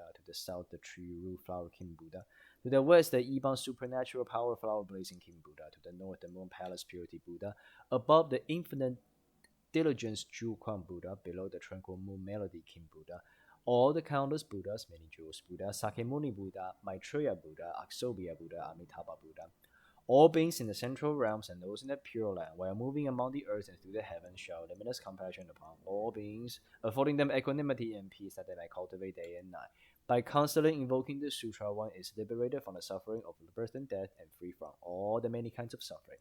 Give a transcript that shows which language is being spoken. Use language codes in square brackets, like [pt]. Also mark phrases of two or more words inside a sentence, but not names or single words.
[en] To the south, the tree root flower King Buddha. To the west, the Iban supernatural power flower blazing King Buddha. To the north, the moon palace purity Buddha. Above, the infinite diligence jewel crown Buddha. Below, the tranquil moon melody King Buddha. All the countless Buddhas, many jewels Buddha, Sakyamuni Buddha, Maitreya Buddha, Aksobhya Buddha, Amitabha Buddha. All beings in the central realms and those in the pure land, while moving among the earth and through the heavens, shower limitless compassion upon all beings, affording them equanimity and peace that they may cultivate day and night. By constantly invoking the sutra, one is liberated from the suffering of birth and death and free from all the many kinds of suffering.